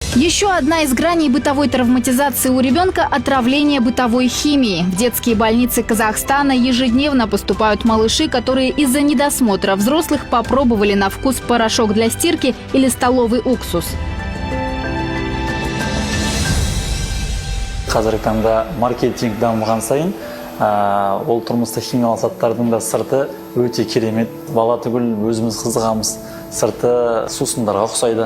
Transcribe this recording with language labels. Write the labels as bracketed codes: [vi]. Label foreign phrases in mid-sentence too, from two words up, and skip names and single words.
[ru] Еще одна из граней бытовой травматизации у ребенка – отравление бытовой химией. В детские больницы Казахстана ежедневно поступают малыши, которые из-за недосмотра взрослых попробовали на вкус порошок для стирки или столовый уксус. [kk] Қазіргі таңда маркетинг дамыған сайын, ол тұрмыста химиялық заттардың да сырты өте керемет. Бала түгіл өзіміз қызығамыз. Сырты сусындарға ұқсайды.